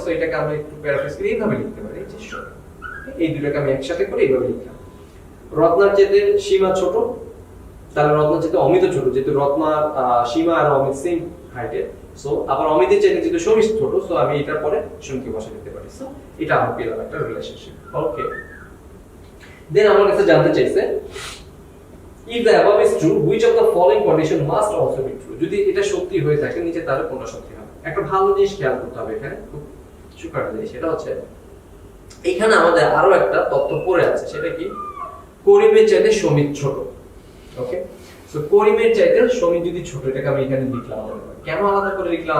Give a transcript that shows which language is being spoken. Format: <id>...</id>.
<bn>So এটাকে আমরা একটু প্যারাফ্রেজ করে এইভাবে লিখতে পারি যে এই দুটোকে আমি একসাথে করে এইভাবে লিখলাম। রত্নার চাইতে সীমা ছোট, তাহলে রত্নার চাইতে অমিত ছোট, যেহেতু রত্নার সীমা আর অমিত সেম হাইটের। সো আবার অমিতের চাইতে যেহেতু সমিত ছোট, সো আমি এটার পরে সমিতকে বসে দিতে পারি। সো এটা আমার পেলাম একটা রিলেশনশিপ। ওকে।</bn> <en>Then আমার কাছে জানতে চাইছে if the above is true which of the following condition must also be true।</en> <bn>যদি এটা সত্যি হয়ে থাকে নিচে তার কোনটা সত্যি হবে। একটা ভালো জিনিস খেয়াল করতে হবে এখানে, খুব সুকার জিনিস। সেটা হচ্ছে এখানে আমাদের আরো একটা তথ্য পড়ে আছে, সেটা কি করিমের চাইতে সমিত ছোট। ওকে। সো করিমের চাইতে সমিত যদি ছোট, এটাকে আমি এখানে লিখলাম। কেন আলাদা করে লিখলাম?</bn>